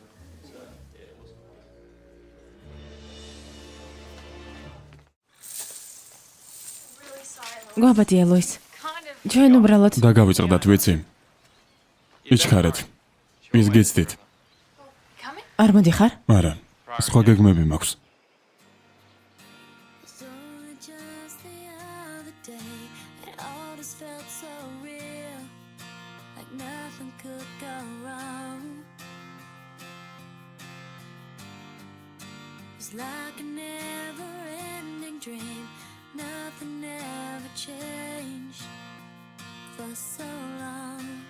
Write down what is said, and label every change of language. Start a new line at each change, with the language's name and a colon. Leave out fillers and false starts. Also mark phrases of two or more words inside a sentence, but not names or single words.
Georgian: გვაბადია ლუის. ჩვენ უბრალოდ დაგავიწყდათ, ვიცი. იჩქარეთ. ის გიცდით. არ მოდიხარ? არა, სხვა გეგმები მაქვს.
English: Like a never-ending dream, nothing ever changed for so long.